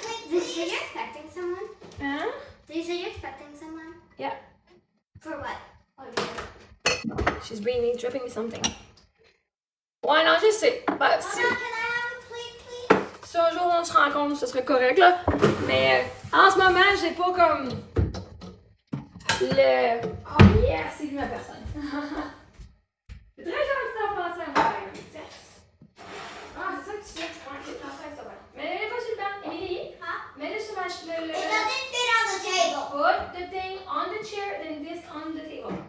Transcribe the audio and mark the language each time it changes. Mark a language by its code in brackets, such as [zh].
[en] Did you say you're expecting someone? [fr] Hein? [en] Did you say you're expecting someone? Yeah, For what? she's dropping me something. [fr] Ouais, non, je sais. Bah, si, [en] Can I have a plate, please? [fr] si un jour on se rencontre, ce serait correct, là. Mais en ce moment, j'ai pas comme... Le... Oh yeah, c'est lui ma personne. C'est très gentil d'en penser à moi. Ah, c'est ça que tu fais, tu prends un penser avec ça. Mais pas sur le banc. Émilie, mets-le sur le... [en] It doesn't fit on the table. Put the thing on the chair, then this on the table.